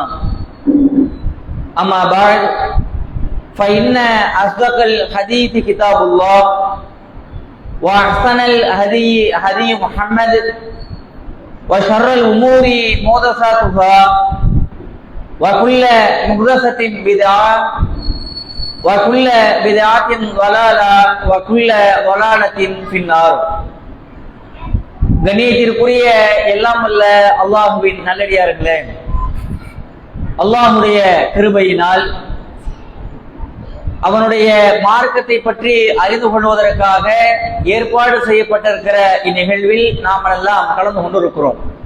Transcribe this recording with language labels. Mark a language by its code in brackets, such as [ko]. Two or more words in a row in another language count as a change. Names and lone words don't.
[ar] أما بعد فإن أصدق الحديث كتاب الله وأحسن الهدي هدي محمد وشر الأمور محدثاتها وكل محدثة بدعة وكل بدعة ضلالة وكل ضلالة في النار. [ta] கண்ணியத்திற்குரிய எல்லாம் அல்ல அல்லாஹுவின் நல்லடியார்களே, அல்லாஹுடைய கிருபையினால் அவனுடைய மார்க்கத்தை பற்றி அறிந்து கொள்வதற்காக ஏற்பாடு செய்யப்பட்டிருக்கிற இந்நிகழ்வில் நாம் எல்லாம் கலந்து கொண்டிருக்கிறோம்.